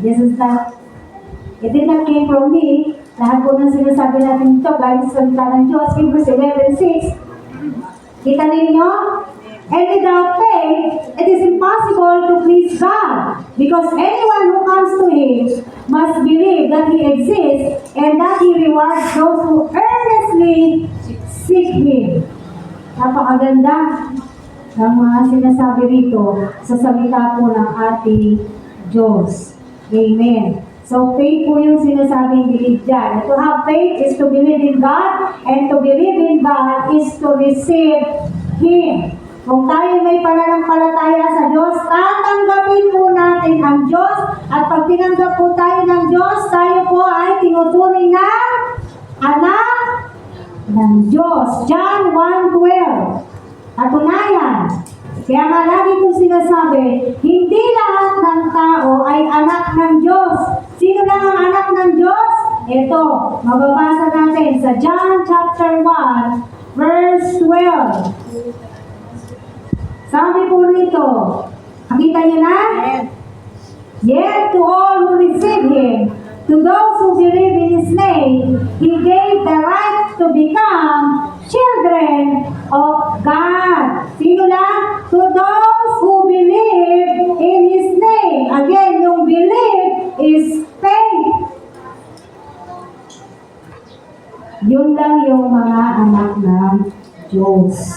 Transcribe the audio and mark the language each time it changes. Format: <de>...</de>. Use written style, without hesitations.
<en>This is not, it did not came from me.</en> <tl>Lahat po ng sinasabi natin ito, galing sa salita ng Diyos. Hebrews 11:6. Kita ninyo?</tl> <en>And without faith, it is impossible to please God. Because anyone who comes to Him must believe that He exists and that He rewards those who earnestly seek Him.</en> <tl>Napakaganda ng mga sinasabi rito sa salita po ng ating Diyos. Amen. So, faith po yung sinasabing believe dyan.</tl> <en>To have faith is to believe in God, and to believe in God is to receive Him.</en> <tl>Kung tayo may pananampalataya sa Diyos, tatanggapin po natin ang Diyos, at pag tinanggap po tayo ng Diyos, tayo po ay tinuturing na anak ng Diyos. John 1:12. Katunayan. Kaya nga lagi kong sinasabi, hindi lahat ng tao ay anak ng Diyos. Sino lang ang anak ng Diyos? Ito, mababasa natin sa John chapter 1, verse 12. Sabi po rito, nakita niyo na?</tl> <en>Yet to all who receive Him, to those who believe in His name, He gave the right to become children of God.</en> <tl>Sino lang?</tl> <en>To those who believe in His name. Again, yung believe is faith.</en> <tl>Yun lang yung mga anak ng Diyos.</tl>